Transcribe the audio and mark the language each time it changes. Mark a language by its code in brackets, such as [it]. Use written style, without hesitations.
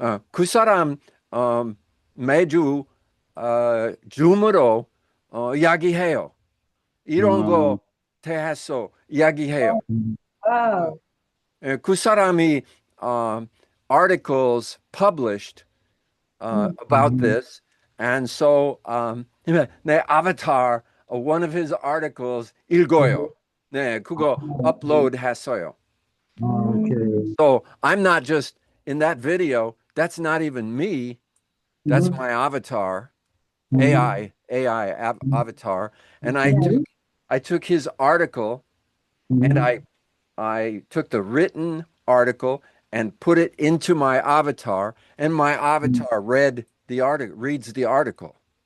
[ko] 그 사람 매주 줌으로 이야기해요. 이런 거 대해서 이야기해요. [en] Wow. [ko] 그 사람이 [en] articles published about this, and so 내 avatar, one of his articles [ko] 읽어요. 네, 그거 upload 했어요. [en] Okay. So I'm not just in that video. That's not even me. That's my avatar, AI avatar, and I took his article, and I took the written article and put it into my avatar, and my avatar reads the article.